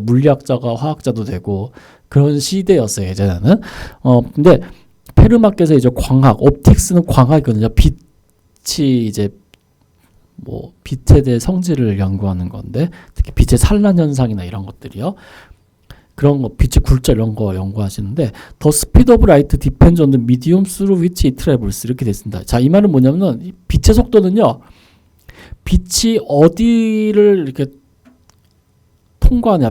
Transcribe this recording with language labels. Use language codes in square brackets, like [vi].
[ko] 물리학자가 화학자도 되고 그런 시대였어요. 예전에는. 근데 페르마께서 이제 광학, 옵틱스는 광학이거든요. 빛이 이제 뭐 빛에 대해 성질을 연구하는 건데 특히 빛의 산란 현상이나 이런 것들이요. 그런 거 빛의 굴절 이런 거 연구하시는데 [en] the speed of light depends on the medium through which it travels [ko] 이렇게 됐습니다. 자, 이 말은 뭐냐면은 빛의 속도는요. 빛이 어디를 이렇게 통과하냐.